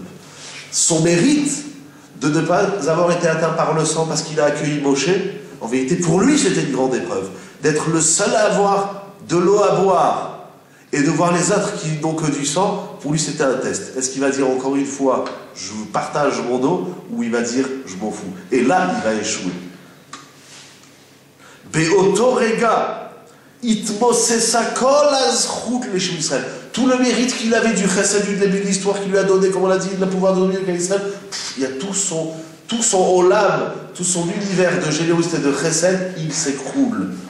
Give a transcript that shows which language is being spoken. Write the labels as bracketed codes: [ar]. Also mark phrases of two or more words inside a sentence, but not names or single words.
[fr] Son mérite de ne pas avoir été atteint par le sang parce qu'il a accueilli Moshe, en vérité, pour lui, c'était une grande épreuve. D'être le seul à avoir de l'eau à boire et de voir les autres qui n'ont que du sang, pour lui, c'était un test. Est-ce qu'il va dire encore une fois, je partage mon eau, ou il va dire, je m'en fous? Et là, il va échouer. [he] באותו רגע, התמוטטה כל הזכות לעם ישראל. [fr] Tout le mérite qu'il avait du chesed du début de l'histoire qu'il lui a donné, comme on l'a dit, le pouvoir de dominer l'Israël, il y a tout son olam, tout son univers de générosité et de chesed, il s'écroule.